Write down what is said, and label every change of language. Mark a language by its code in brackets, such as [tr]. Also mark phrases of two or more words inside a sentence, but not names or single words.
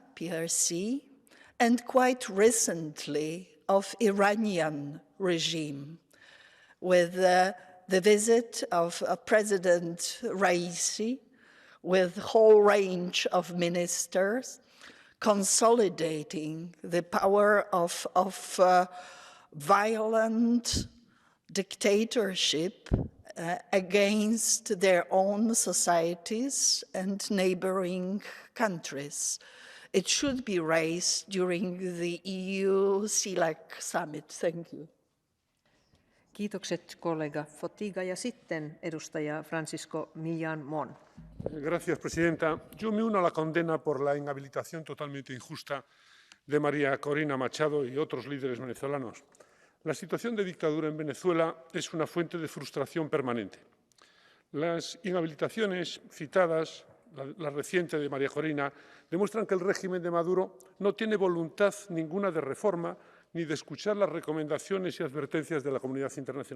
[en] PRC, and quite recently of Iranian regime, with the visit of President Raisi, with a whole range of ministers, consolidating the power of violent dictatorship against their own societies and neighboring countries. It should be raised during the EU-CELAC summit. Thank you. [fi] Kiitokset kollega Fotyga ja sitten edustaja Francisco Millán Mon. [es] Gracias, presidenta. Yo me uno a la condena por la inhabilitación totalmente injusta de María Corina Machado y otros líderes venezolanos. La situación de dictadura en Venezuela es una fuente de frustración permanente. Las inhabilitaciones citadas, la reciente de María Corina, demuestran que el régimen de Maduro no tiene voluntad ninguna de reforma ni de escuchar las recomendaciones y advertencias de la comunidad internacional.